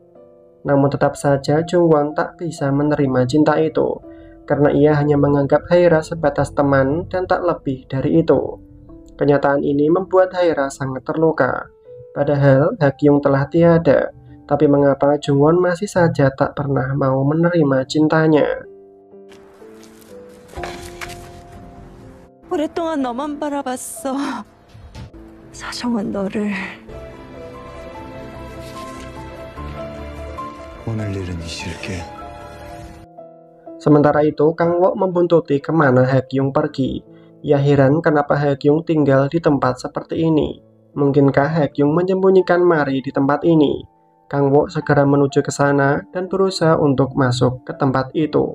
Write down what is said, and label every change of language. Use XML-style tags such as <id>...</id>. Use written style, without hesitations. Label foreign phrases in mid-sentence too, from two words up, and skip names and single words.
<id>Namun tetap saja Jungwon tak bisa menerima cinta itu karena ia hanya menganggap Haira sebatas teman dan tak lebih dari itu. Kenyataan ini membuat Haira sangat terluka. Padahal Hakyung telah tiada, tapi mengapa Jungwon masih saja tak pernah mau menerima cintanya?</id> <ko>오랫동안 너만 바라봤어. 사정은 너를. 오늘 일은 잊을게.</ko> <id>Sementara itu, Kang Wok membuntuti kemana Hakyung pergi. Ia heran kenapa Hakyung tinggal di tempat seperti ini. Mungkinkah Hakyung menyembunyikan Mari di tempat ini? Kang Wok segera menuju ke sana dan berusaha untuk masuk ke tempat itu.</id>